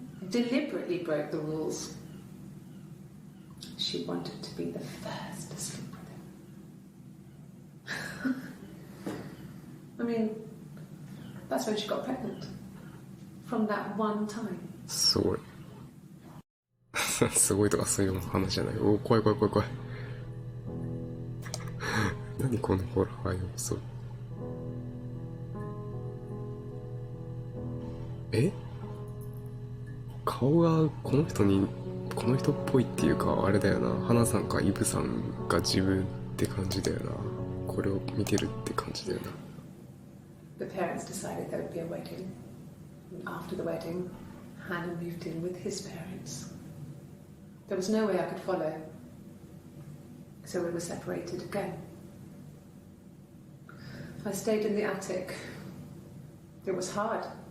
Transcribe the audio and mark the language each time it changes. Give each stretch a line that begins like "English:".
English: Deliberately broke the rules. She wanted to be the first to sleep with him. I mean, that's when she got pregnant. From that one time.
Japanese: すごい。すごいとかそういう話じゃない。お、怖い怖い怖い怖い。何このホラー要素。え？顔がこの人っぽいっていうか、あれだよな。花さんかイブさんが自分って感じだよな。これを見てるって感じだよな。
English: The parents decided there would be a wedding. And after the wedding, Hannah moved in with his parents. There was no way I could follow. So we were separated again. I stayed in the attic. It was hard.